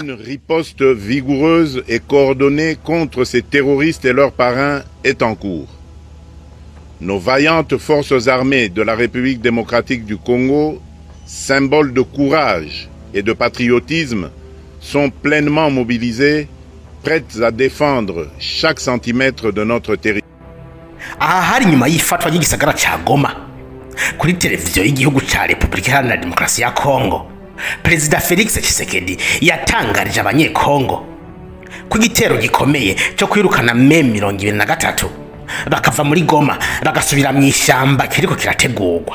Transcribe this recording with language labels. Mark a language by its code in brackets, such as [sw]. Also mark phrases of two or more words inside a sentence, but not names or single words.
[fr] Une riposte vigoureuse et coordonnée contre ces terroristes et leurs parrains est en cours. Nos vaillantes forces armées de la République démocratique du Congo, symboles de courage et de patriotisme, sont pleinement mobilisées, prêtes à défendre chaque centimètre de notre territoire. [rn] Hari nyuma y'ifatwa ry'igisagara ca Goma kuri televiziyo y'igihugu ca Republika Iharanira Demokarasi ya Kongo, Perezida Felix Tshisekedi yatangarije abanyekongo ko igitero gikomeye cyo kwirukana M23 bakava muri Goma bagasubira mu ishyamba kiriko kirategurwa.